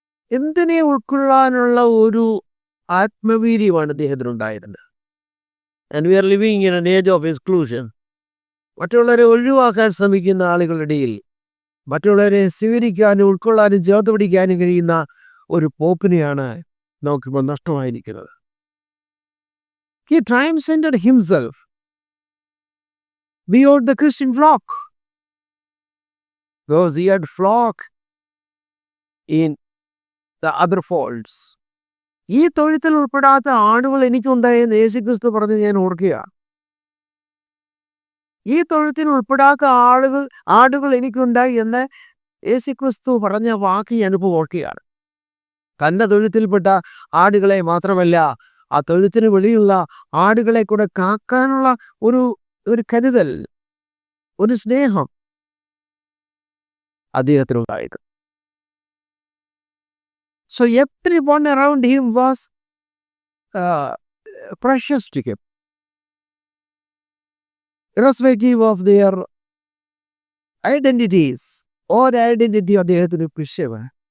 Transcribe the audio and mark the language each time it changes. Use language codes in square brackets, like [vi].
[ml] എന്തിനെ ഉൾക്കൊള്ളാനുള്ള ഒരു ആത്മവീര്യമാണ് അദ്ദേഹത്തിനുണ്ടായിരുന്നത്. [en] And we are living in an age of exclusion. [ml] മറ്റുള്ളവരെ ഒഴിവാക്കാൻ ശ്രമിക്കുന്ന ആളുകളുടെ ഇടയിൽ മറ്റുള്ളവരെ സ്വീകരിക്കാനും ഉൾക്കൊള്ളാനും ചേർത്ത് പിടിക്കാനും കഴിയുന്ന ഒരു പോപ്പിനെയാണ് നമുക്കിപ്പോൾ നഷ്ടമായിരിക്കുന്നത്. [en] He transcended himself beyond the Christian flock, because he had flock in the other folds. [ml] ഈ തൊഴുത്തിൽ ഉൾപ്പെടാത്ത ആടുകൾ എനിക്കുണ്ടായെന്ന് യേശുക്രിസ്തു പറഞ്ഞ് ഞാൻ ഓർക്കുക. ഈ തൊഴുത്തിൽ ഉൾപ്പെടാത്ത ആടുകൾ എനിക്കുണ്ടായി എന്ന് യേശുക്രിസ്തു പറഞ്ഞ വാക്ക് ഞാൻ ഇപ്പോൾ ഓർക്കുകയാണ്. തൻ്റെ തൊഴുത്തിൽപ്പെട്ട ആടുകളെ മാത്രമല്ല, ആ തൊഴുത്തിന് വെളിയുള്ള ആടുകളെ കൂടെ കാക്കാനുള്ള ഒരു കരുതൽ, ഒരു സ്നേഹം അദ്ദേഹത്തിനുണ്ടായത്. [en] So everyone around him was precious to him, irrespective of their identities. Or identity [ml] അദ്ദേഹത്തിന് വിഷയമാണ്.